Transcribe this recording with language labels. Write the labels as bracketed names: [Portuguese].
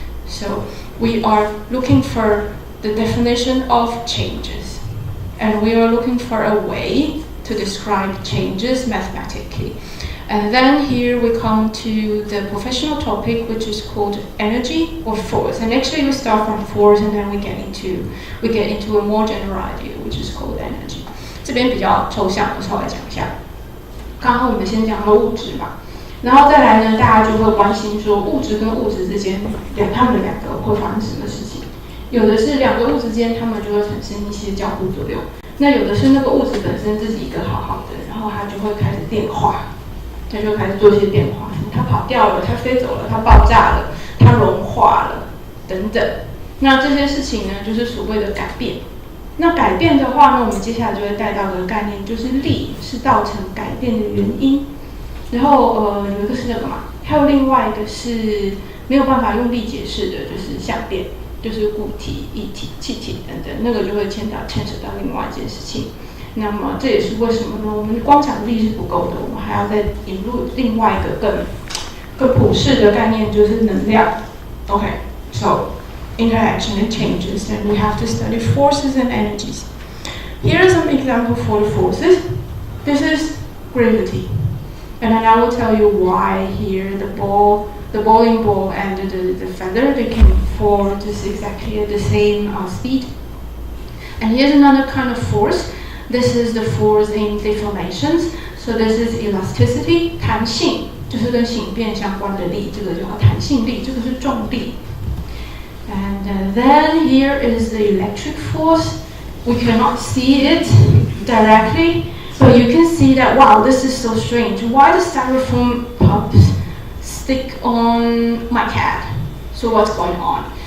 [English] So we are looking for the definition of changes, and we are looking for a way to describe changes mathematically. And then here we come to the professional topic, which is called energy or force. And actually we start from force, and then we get into a more general idea, which is called energy. [Chinese] 这边比较抽象，我稍微讲一下。刚刚我们先讲了物质嘛，然后再来呢，大家就会关心说物质跟物质之间，它们两个会发生什么事情？有的是两个物质之间，它们就会产生一些交互作用。那有的是那个物质本身自己一个好好的，然后它就会开始变化。它就开始做一些变化，它跑掉了，它飞走了，它爆炸了，它融化了，等等。那这些事情呢，就是所谓的改变。那改变的话呢，我们接下来就会带到的概念就是力是造成改变的原因。然后有一个是那个嘛，还有另外一个是没有办法用力解释的，就是相变，就是固体、液体、气体等等，那个就会牵扯到另外一件事情。那么这也是为什么呢？我们光讲力是不够的，我们还要再引入另外一个更普世的概念，就是能量。 [English] Okay, so interaction and changes, then we have to study forces and energies. Here are some examples for the forces. This is gravity, and then I will tell you why here the bowling ball and the feather, they can fall just exactly at the same speed. And here's another kind of force. This is the force in deformations. So this is elasticity, [Chinese] 弹性，就是跟形变相关的力，这个叫弹性力，这个是重力。 [English] And then here is the electric force. We cannot see it directly, but you can see that, wow, this is so strange. Why the styrofoam pups stick on my cat? So what's going on?